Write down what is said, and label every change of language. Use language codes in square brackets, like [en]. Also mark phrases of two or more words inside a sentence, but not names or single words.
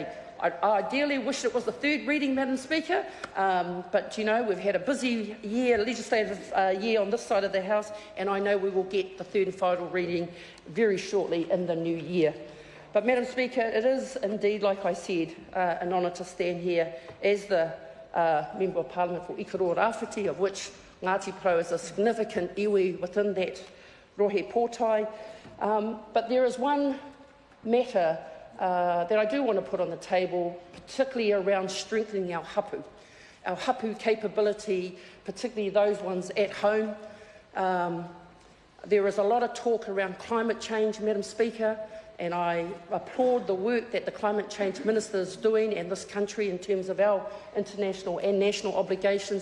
[en] I ideally wish it was the third reading, Madam Speaker, but you know, we've had a busy year, legislative year on this side of the House, and I know we will get the third and final reading very shortly in the new year. But Madam Speaker, it is indeed, like I said, an honour to stand here as the Member of Parliament for Ikaroa Rāwhiti, of which Ngāti Porou is a significant iwi within that [mi] rohe pōtai. [en] But there is one matter that I do want to put on the table, particularly around strengthening our hapū capability, particularly those ones at home. There is a lot of talk around climate change, Madam Speaker, and I applaud the work that the Climate Change Minister is doing and this country in terms of our international and national obligations.